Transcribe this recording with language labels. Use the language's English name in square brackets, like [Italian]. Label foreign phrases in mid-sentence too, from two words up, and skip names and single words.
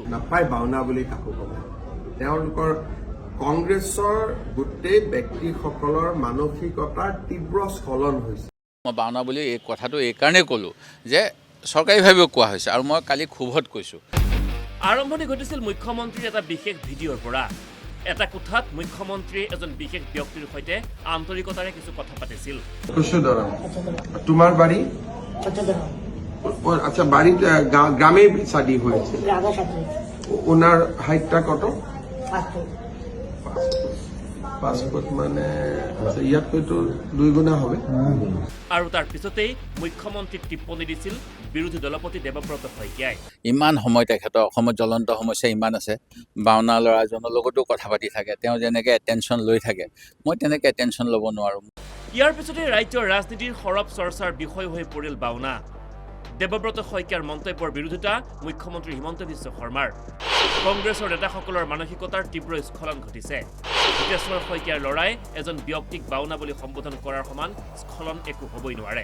[Assamese] নাপায় বাওনা বুলি কাকো ক'ব তেওঁলোকৰ কংগ্ৰেছৰ গোটেই ব্যক্তিসকলৰ মানসিকতাৰ তীব্ৰ স্খলন হৈছে মই বাওনা বুলি এই কথাটো এইকাৰণেই ক'লোঁ যে চৰকাৰীভাৱেও কোৱা হৈছে আৰু মই কালি ক্ষোভত কৈছোঁ আৰম্ভণি ঘটিছিল মুখ্যমন্ত্ৰীৰ এটা বিশেষ ভিডিঅ'ৰ পৰা এটা কোঠাত মুখ্যমন্ত্ৰীয়ে এজন বিশেষ ব্যক্তিৰ সৈতে আন্তৰিকতাৰে কিছু কথা পাতিছিল [Bangla] তোমার বাড়ি আচ্ছা বাড়িতে গ্রামে শাদী হয়েছে ওনার হাইটটা কত পাসপোর্ট মানে ইয়াতকৈতো 2 গুণা হবে [Assamese] আৰু তাৰ পিছতেই মুখ্যমন্ত্ৰীক টিপ্পনী দিছিল বিৰোধী দলপতি দেৱব্ৰত শইকীয়াই ইমান সময় তেখেতৰ অসমত জ্বলন্ত সমস্যা ইমান আছে বাওনা ল'ৰাজনৰ লগতো কথা পাতি থাকে তেওঁ যেনেকৈ এটেনশ্যন লৈ থাকে মই তেনেকৈ এটেনশ্যন ল'ব নোৱাৰোঁ ইয়াৰ পিছতে ৰাজ্যৰ ৰাজনীতিৰ সৰব চৰ্চাৰ বিষয় হৈ পৰিল বাওনা দেৱব্ৰত শইকীয়াৰ মন্তব্যৰ বিৰোধিতা মুখ্যমন্ত্ৰী হিমন্ত বিশ্ব শৰ্মাৰ কংগ্ৰেছৰ নেতাসকলৰ মানসিকতাৰ তীব্ৰ স্খলন ঘটিছে হিতেশ্বৰ শইকীয়াৰ ল'ৰাই এজন ব্যক্তিক বাওনা বুলি সম্বোধন কৰাৰ সমান স্খলন একো হ'বই নোৱাৰে